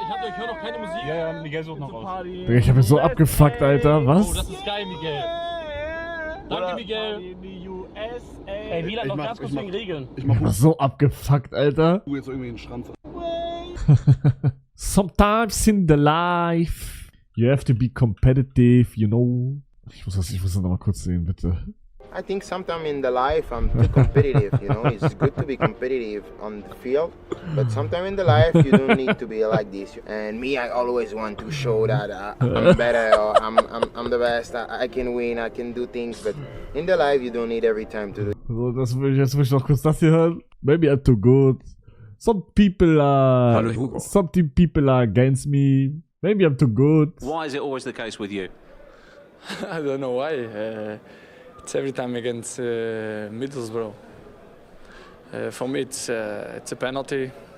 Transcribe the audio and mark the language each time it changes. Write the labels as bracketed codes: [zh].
[de] Ich höre noch keine Musik. Ja, Miguel sucht noch raus. Digga, ich hab mich so abgefuckt, Alter. Was? Oh, das ist geil, Miguel. Danke, Miguel. Ey, Wieland, noch ganz kurz wegen Regeln. Ich war so abgefuckt, Alter. Du jetzt irgendwie den Schranz. [en] Sometimes in the life, you have to be competitive, you know. [de] Ich muss das nochmal kurz sehen, bitte. [en] I think sometimes in the life I'm too competitive, you know. It's good to be competitive on the field, but sometimes in the life you don't need to be like this. And me, I always want to show that I'm better, or I'm the best, I can win, I can do things, but in the life you don't need every time to do. [de] So, jetzt will ich noch kurz das hier hören. [en] Maybe I'm too good. Some people are against me. Maybe I'm too good. Why is it always the case with you? I don't know why. It's every time against Middlesbrough. For me, it's a penalty.